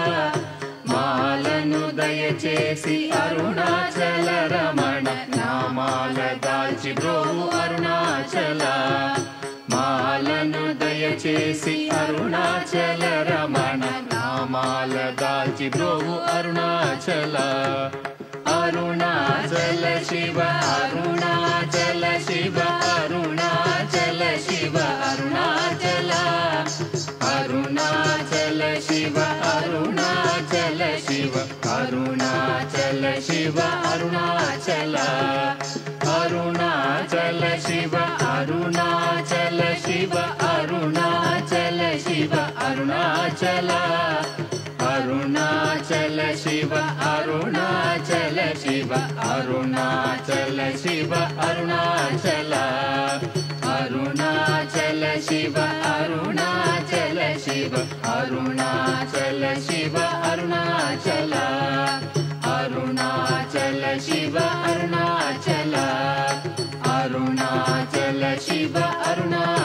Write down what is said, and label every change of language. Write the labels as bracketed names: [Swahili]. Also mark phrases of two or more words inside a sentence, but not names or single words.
[Telugu] మాలను దయచేసి అరుణాచల రమణ నామాల దాల్చి బ్రోవు అరుణాచల మాలను దయచేసి అరుణాచల రమణ నామాల దాల్చి బ్రోవు అరుణాచల అరుణాచల శివ అరుణాచల శివ అరుణాచల శివ అరుణాచల అరుణాచల శివ అరుణాచల శివ అరుణాచల ಅರುಣಾಚಲ ಶಿವ ಅರುಣಾಚಲ [Kannada] ಅರುಣಾಚಲ ಶಿವ ಅರುಣಾಚಲ ಶಿವ ಅರುಣಾಚಲ ಶಿವ ಅರುಣಾಚಲ ಅರುಣಾಚಲ ಶಿವ ಅರುಣಾಚಲ ಶಿವ ಅರುಣಾಚಲ ಶಿವ ಅರುಣಾಚಲ ಅರುಣಾಚಲ ಶಿವ ಅರುಣಾಚಲ ಶಿವ ಅರುಣಾಚಲ ಶಿವ ಅರುಣಾಚಲ ಅರುಣಾಚಲ ಶಿವ ಅರುಣಾಚಲ ಅರುಣಾಚಲ ಶಿವ ಅರುಣಾಚಲ